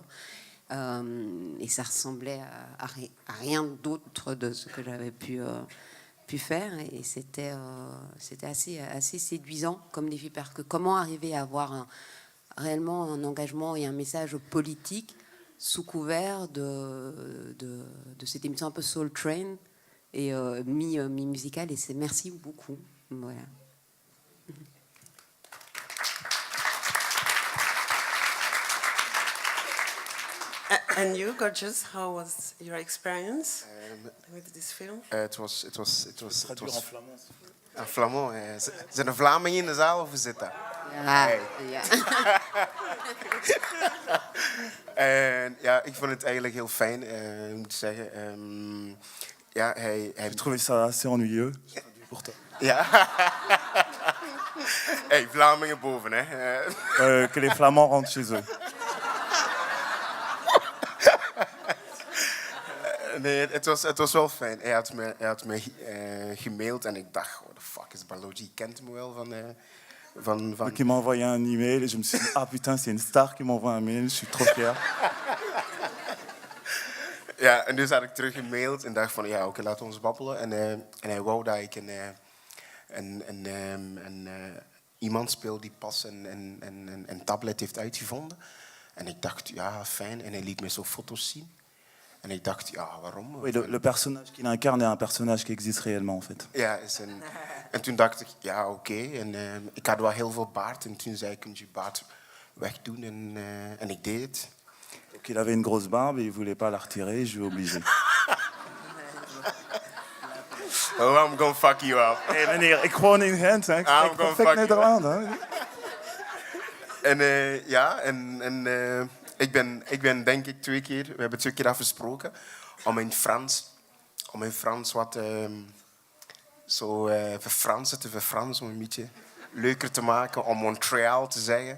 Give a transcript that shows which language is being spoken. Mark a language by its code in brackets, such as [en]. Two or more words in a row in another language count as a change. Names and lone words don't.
[fr] Et ça ressemblait à rien d'autre de ce que j'avais pu faire, et c'était assez séduisant comme défi, parce que comment arriver à avoir réellement un engagement et un message politique sous couvert de cette émission un peu Soul Train et mi-musicale, et c'est merci beaucoup. Voilà. [en] And you, Gorgeous, how was your experience with this film? [nl] Het was een Flamand. Zijn er Vlamingen in de zaal of hoe zit dat? Ja, Hey. ja. En ja, ik vond het eigenlijk heel fijn, moet ik zeggen. Ja, hij [fr] J'ai trouvé ça assez ennuyeux. Pour toi. [nl] Ja. Hey, Vlamingen boven, hè. [fr] Que les Flamands rentrent chez eux. [nl] Nee, het was wel fijn. Hij had me gemaild en ik dacht, [en] what the fuck is Baloji? [nl] Je kent me wel van... [fr] Donc il m'a envoyé un email et je me suis dit, ah putain, c'est une star qui m'envoie un mail, je suis trop fier. [nl] Ja, en dus had ik terug gemaild en dacht van, ja, oké, laten we ons babbelen. En hij wou dat ik iemand speel die pas een tablet heeft uitgevonden. En ik dacht, ja, fijn. En hij liet me zo foto's zien. En ik dacht, ja, waarom? [fr] Oui, le personnage qu'il incarne est un personnage qui existe réellement, en fait. [nl] Ja, en toen dacht ik, ja, oké. En ik had wel heel veel baard. En toen zei ik, kun je baard wegdoen? En ik deed het. [fr] Donc il avait une grosse barbe et il voulait pas la retirer, je lui ai obligé. [en] Oh, I'm gonna fuck you up. [nl] Hé meneer, ik gewoon in Gent, hè. Ik spreek perfect Nederland, hè. En ja, ik ben denk ik we hebben 2 keer afgesproken om mijn Frans wat zo verfransen, om een beetje leuker te maken, om Montreal te zeggen.